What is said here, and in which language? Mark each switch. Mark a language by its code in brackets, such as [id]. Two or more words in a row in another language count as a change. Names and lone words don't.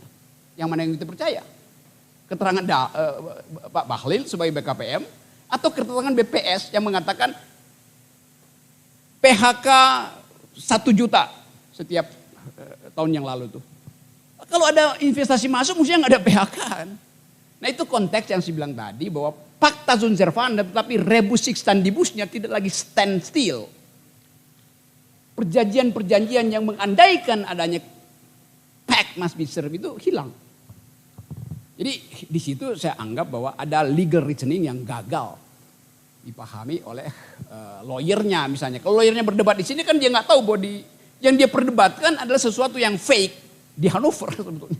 [id] Yang mana yang kita percaya? Keterangan Pak Bahlil sebagai BKPM atau keterangan BPS yang mengatakan PHK 1 juta setiap tahun yang lalu tuh. Kalau ada investasi masuk mestinya nggak ada PHK kan. Nah itu konteks yang saya bilang tadi bahwa [la] Pacta sunt servanda [id] tetapi [la] rebus sic stantibusnya [id] tidak lagi [en] stand still. [id] Perjanjian-perjanjian yang mengandaikan adanya [en] pact must be served [id] itu hilang. Jadi di situ saya anggap bahwa ada [en] legal reasoning [id] yang gagal dipahami oleh lawyernya misalnya. Kalau lawyernya berdebat di sini kan dia nggak tahu bahwa yang dia perdebatkan adalah sesuatu yang fake di Hanover sebetulnya.